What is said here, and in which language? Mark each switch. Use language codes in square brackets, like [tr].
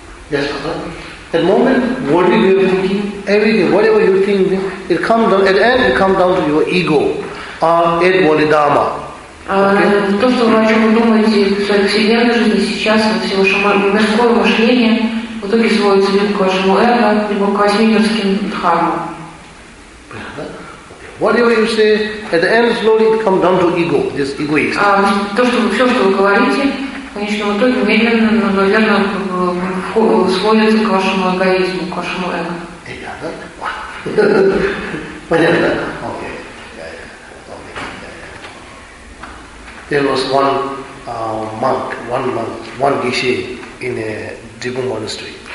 [en] Yes, at the moment, what you are thinking, everything, whatever you think, it comes down, at the end, it comes down to your ego, Ed Bodhidharma. [ru] То, что вы о чем вы думаете в своей повседневной жизни сейчас, во всем вашем мирском мышлении, в итоге сводится либо к вашему эго, либо к восьмимирским дхармам. [en] Whatever you say, at the end, slowly, it comes down to ego, this egoism. [ru] То, что вы, все, что вы говорите, в конечном итоге медленно, но верно сходится к вашему эгоизму, к вашему эго. Понятно? [en] Окей. There was one monk, one гише in a Дрибун monastery.